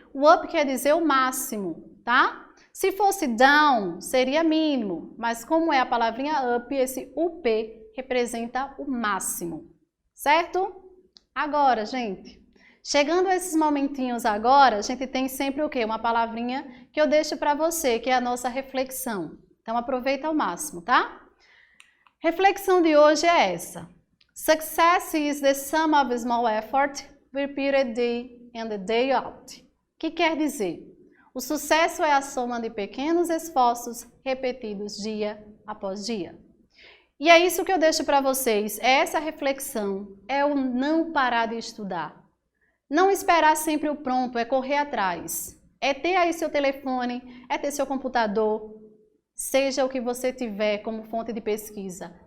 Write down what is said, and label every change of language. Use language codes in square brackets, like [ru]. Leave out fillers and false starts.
[pt] O up quer dizer o máximo, tá? Se fosse down, seria mínimo, mas como é a palavrinha up, esse UP representa o máximo, certo? Agora, gente, chegando a esses momentinhos agora, a gente tem sempre o quê? Uma palavrinha que eu deixo para você, que é a nossa reflexão. Então, aproveita ao máximo, tá? Reflexão de hoje é essa. [en] Success is the sum of small effort repeated day in the day out. [pt] O que quer dizer? O sucesso é a soma de pequenos esforços repetidos dia após dia. E é isso que eu deixo para vocês, é essa reflexão, é o não parar de estudar. Não esperar sempre o pronto, é correr atrás. É ter aí seu telefone, é ter seu computador, seja o que você tiver como fonte de pesquisa.